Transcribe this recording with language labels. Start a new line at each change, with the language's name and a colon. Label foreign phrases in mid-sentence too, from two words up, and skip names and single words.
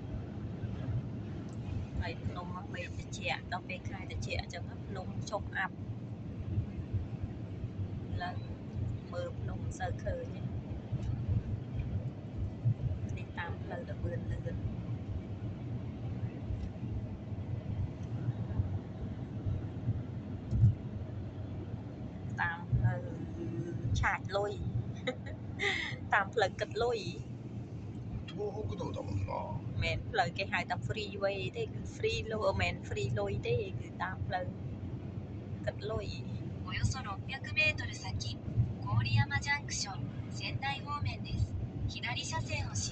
Khmer: ហើយភ្នំមកពេលត្រជាក់ដល់ពេលខែត្រជាក់អញ្ចឹងភ្នំជប់អាប់ឡើយមើលភ្នំមិនសូវឃើញនេះតាមផ្លូវល្បឿនលឿនតាមផ្លូវឆាចលុយតាមផ្លូវគិតលុយ
Japanese: 東北道だもんな
Khmer: មែនផ្លូវគេហៅថា freeway ទេគឺ free លុយមិន free លុយទេគឺតាមផ្លូវគិតលុយ
Japanese: およそ600メートル先郡山ジャンクション仙台方面です左車線を